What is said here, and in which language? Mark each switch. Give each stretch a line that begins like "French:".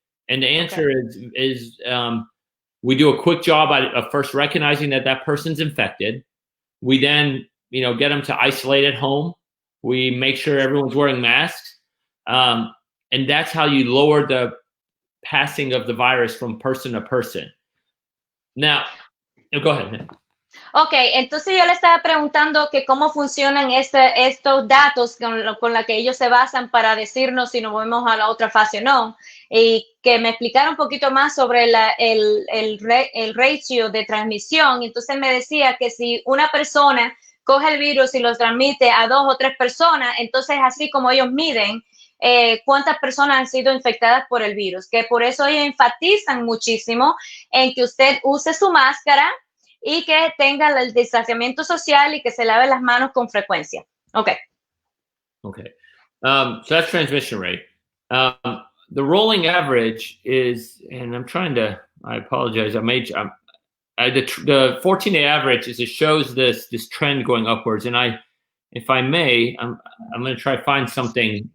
English: And the answer is we do a quick job of first recognizing that person's infected. We then, get them to isolate at home. We make sure everyone's wearing masks. And that's how you lower the passing of the virus from person to person. Now, go ahead.
Spanish: Ok, entonces yo le estaba preguntando que cómo funcionan estos datos con los que ellos se basan para decirnos si nos movemos a la otra fase o no, y que me explicara un poquito más sobre el ratio de transmisión. Entonces me decía que si una persona coge el virus y lo transmite a 2 o 3 personas, entonces así como ellos miden cuántas personas han sido infectadas por el virus, que por eso ellos enfatizan muchísimo en que usted use su máscara y que tenga el distanciamiento social y que se lave las manos con frecuencia.
English: Okay. Okay. So that's transmission rate. The rolling average is, and I apologize. The 14-day average it shows this trend going upwards. And if I may, I'm going to try to find something.